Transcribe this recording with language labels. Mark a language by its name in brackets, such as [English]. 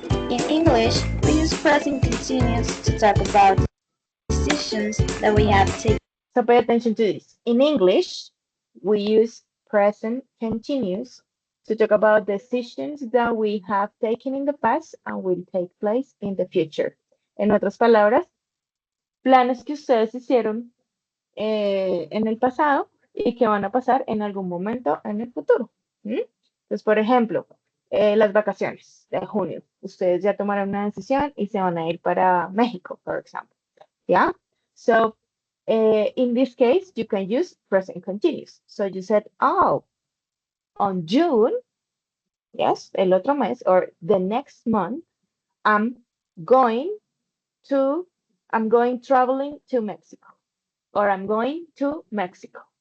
[English] In English, we use present continuous to talk about decisions that we have taken. So pay attention to this. In English, we use present continuous to talk about decisions that we have taken in the past and will take place in the future. [Spanish] En otras palabras, planes que ustedes hicieron en el pasado y que van a pasar en algún momento en el futuro. ¿Mm? Entonces, por ejemplo, las vacaciones de junio. Ustedes ya tomaron una decisión y se van a ir para México, por ejemplo. ¿Ya? [English] So, in this case, you can use present continuous. So you said, oh, on June, yes, [Spanish] el otro mes, [English] or the next month, I'm going I'm going traveling to Mexico, or I'm going to Mexico.